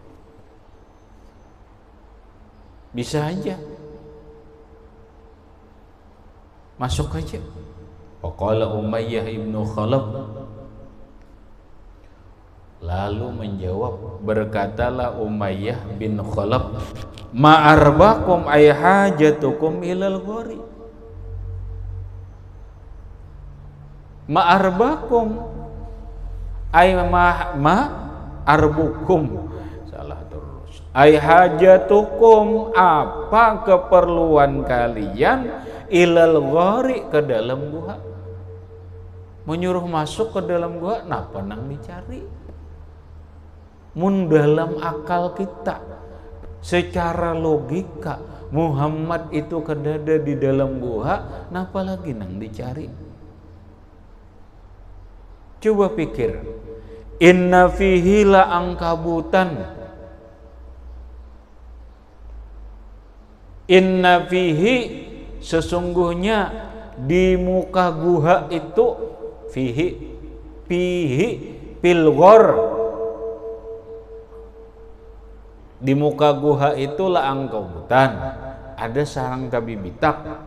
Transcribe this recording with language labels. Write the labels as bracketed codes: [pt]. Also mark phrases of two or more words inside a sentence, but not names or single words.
[bjn] Bisa aja. Masuk aja. [ar] فقال أمية بن خلف, [bjn] lalu menjawab, berkatalah Umayyah bin Khalaf, [ar] ما أربكم أي حاجتكم إلى الغار. ما أربكم أي مأربكم, [bjn] salah terus, [ar] أي حاجتكم, [bjn] apa keperluan kalian, [ar] إلى الغار, [bjn] ke dalam guha. Menyuruh masuk ke dalam gua, napa nang dicari? Mun dalam akal kita, secara logika, Muhammad itu kedada di dalam gua, napa lagi nang dicari? Coba pikir, [ar] إن فيه لعنكبوتا، إن فيه, [bjn] sesungguhnya di muka guha itu, [ar] فيه في الغار, [bjn] di muka guha itu [ar] لعنكبوتا, [bjn] ada sarang kabibitak.